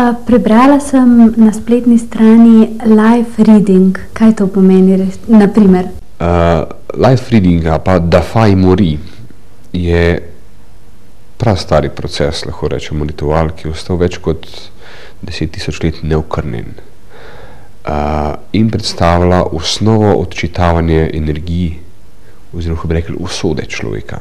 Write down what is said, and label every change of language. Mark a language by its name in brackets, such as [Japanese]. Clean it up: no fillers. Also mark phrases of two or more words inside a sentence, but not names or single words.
[Slovenian] Prebrala sem na spletni strani [English] life reading. [Slovenian] Kaj to pomeni, naprimer? [English] Life reading, [Slovenian] pa Dafai Mori, je prastari proces, lahko rečemo, ritual, ki je ostal več kot 10.000 let neokrnjen. In predstavlja osnovo odčitavanja energiji, oziroma bi rekli usode človeka.